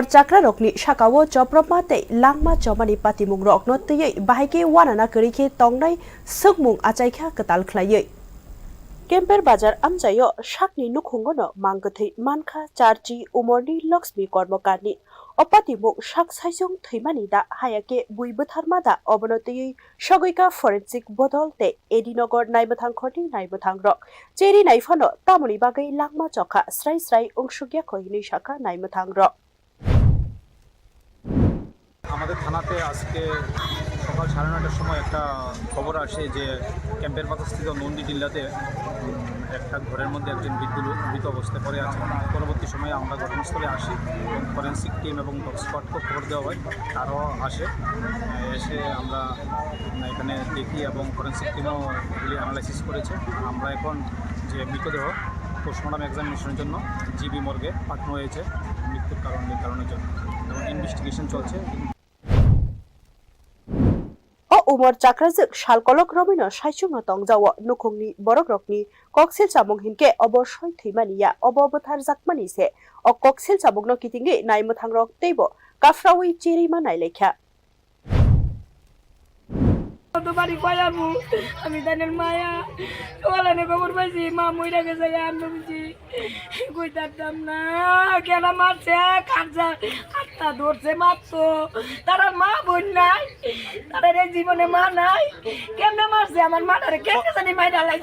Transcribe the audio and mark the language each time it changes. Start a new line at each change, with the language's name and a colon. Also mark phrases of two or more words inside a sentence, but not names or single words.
Kok Borok: chakrajwkni sakao chopropmate langma chomani patimung rok no tei bahike wanana kerike tongnai sukmung achaikha katal khlaiye Kemper bazar amchayo sakni nukhungono mangkathei mankha charchi umorni loksmi kormokarni opatimung sak saijung theimani da hayake bui botharma da obonotei sagoika forensic bodol te edinogor naimuthang khoti naimuthang rok cheri naifano tamoni bagai langma chokha srai srai ungsugya khini shaka naimuthang rok
Bangla: আমাদের থানাতে আজকে সকাল 9:30টার সময় একটা খবর আসে যে ক্যাম্পের বাজারস্থিত নন্দী টিল্লাতে একটা ঘরের মধ্যে একজন মৃত অবস্থায় পড়ে আছে। পরবর্তী সময়ে আমরা ঘটনাস্থলে আসি এবং
English: forensic team
Bangla: এবং
English: dog squad
Bangla: খবর দেওয়া হয়, তারাও এসে আমরা এখানে দেখি এবং
English: forensic team
Bangla: এগুলি অ্যানালাইসিস করেছে। আমরা এখন যে মৃতদেহ
English: postmortem examination
Bangla: জন্য জিবি মর্গে পাঠানো হয়েছে মৃত্যুর কারণ নির্ধারণের জন্য এবং ইনভেস্টিগেশন চলছে।
Kok Borok: umor chakrajwk salkolok romino saijungno tongjawo nukhungni borokrokni koksil chamung hinke oboshoi theimaniya obobothar jakmani se o koksil chamungno kitingi naimuthangrok teibo kafrawi cherima nailekha
Bangla: বাড়ি কয়াবো আমি জানেন মায়া ওলানে খবর পাইছি মা মইরা গেছে আমি বুঝি কইতাম না কেন মারছে কাটটা ধরছে মারতো তার মা বোন নাই তাদের জীবনে মা নাই কেমনে মারছে আমার মাটারে কেমনে জানি মাইরা লাইছে।